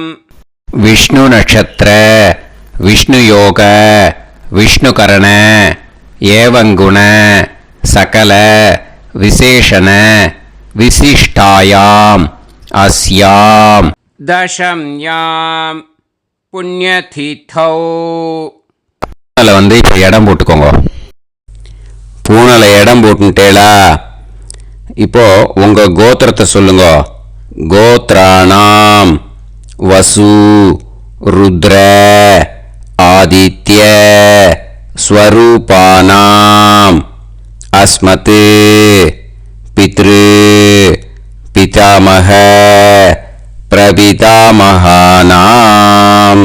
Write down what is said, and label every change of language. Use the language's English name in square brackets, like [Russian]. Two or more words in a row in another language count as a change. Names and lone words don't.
[Sanskrit] विष्णु नक्षत्र विष्णु योग विष्णुकरण एवं गुण सकल विशेषण विशिष्टायाम अस्याम दशम्यां पुण्यतिथौ. [Tamil] இப்போ இடம் போட்டுக்கோங்க. பூனல இடம் போட்டுட்டேளா? இப்போ உங்க கோத்திரத்தை சொல்லுங்க. [Sanskrit] गोत्राणां वसु रुद्र आदित्य स्वरूपाणां अस्मत् पितृ पितामह प्रपितामहानां.